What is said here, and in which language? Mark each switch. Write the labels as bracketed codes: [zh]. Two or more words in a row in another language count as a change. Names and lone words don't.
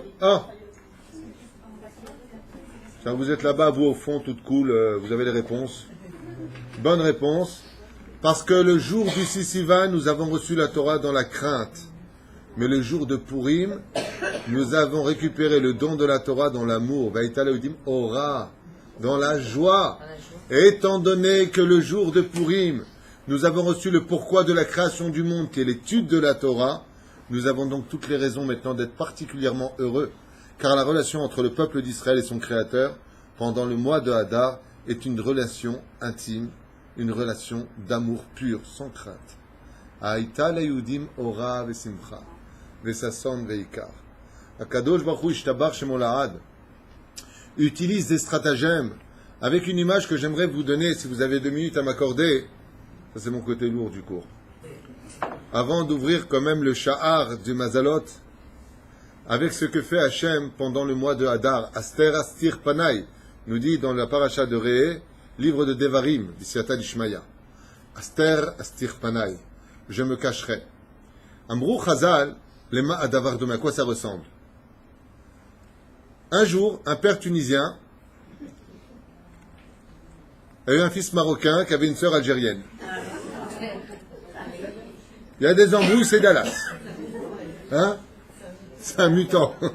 [fr] Ah, quand vous êtes là-bas, vous au fond, toute cool, vous avez les réponses. Bonne réponse. Parce que le jour du Sivan, nous avons reçu la Torah dans la crainte. Mais le jour de Purim, nous avons récupéré le don de la Torah dans l'amour. [he] היתה ליהודים אורה, [fr] dans la joie. Et étant donné que le jour de Purim, nous avons reçu le pourquoi de la création du monde, qui est l'étude de la Torah, nous avons donc toutes les raisons maintenant d'être particulièrement heureux. Car la relation entre le peuple d'Israël et son Créateur, pendant le mois de Hadar, est une relation intime, une relation d'amour pur, sans crainte. [he] היתה ליהודים אורה ושמחה, וששון ויקר. הקדוש ברוך הוא ישתבח שמו לעד [fr] utilise des stratagèmes avec une image que j'aimerais vous donner, si vous avez 2 minutes à m'accorder. Ça, c'est mon côté lourd du cours. Avant d'ouvrir quand même le sha'ar du Mazalot, avec ce que fait Hachem pendant le mois de Hadar. [he] הסתר אסתיר פני, [fr] nous dit dans la paracha de Réé, livre de Devarim, d'Isiata d'Ishmaïa. [he] הסתר אסתיר פני, [fr] je me cacherai. [he] אמרו חז"ל, למה הדבר דומה, [fr] à quoi ça ressemble? Un jour, un père tunisien a eu un fils marocain qui avait une sœur algérienne. Il y a des embrouilles, c'est Dallas. Hein? C'est un mutant.